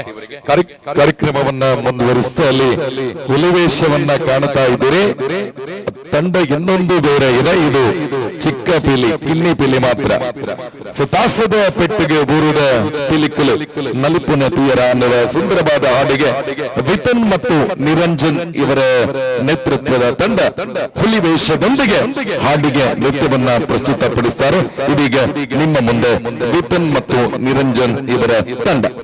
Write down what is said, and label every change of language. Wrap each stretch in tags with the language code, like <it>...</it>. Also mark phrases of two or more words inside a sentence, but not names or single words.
<kn>ಕಾರ್ಯಕ್ರಮವನ್ನ ಮುಂದುವರಿಸ್ತಾ ಅಲ್ಲಿ ಹುಲಿವೇಷವನ್ನ ಕಾಣ್ತಾ ಇದ್ದೀರಿ. ತಂಡ ಇನ್ನೊಂದು ಬೇರೆ ಇದೆ, ಇದು ಚಿಕ್ಕ ಪಿಲಿ,</kn> <tcy>ಕಿನ್ನಿ ಪಿಲಿ</tcy> <kn>ಮಾತ್ರ.</kn> <tcy>ಸುತಾಸದ ಪೆಟ್ಟಿಗೆ ಬೂರುದ ಪಿಲಿಕುಲು ನಲಿಪುನ ತೀಯರ</tcy> <kn>ಅನ್ನುವ ಸುಂದರವಾದ ಹಾಡಿಗೆ ವಿತನ್ ಮತ್ತು ನಿರಂಜನ್ ಇವರ ನೇತೃತ್ವದ ತಂಡ ಹುಲಿವೇಷದೊಂದಿಗೆ ಹಾಡಿಗೆ ನೃತ್ಯವನ್ನ ಪ್ರಸ್ತುತಪಡಿಸುತ್ತಾರೆ. ಇದೀಗ ನಿಮ್ಮ ಮುಂದೆ ವಿಪಿನ್ ಮತ್ತು ನಿರಂಜನ್ ಇವರ ತಂಡ.</kn>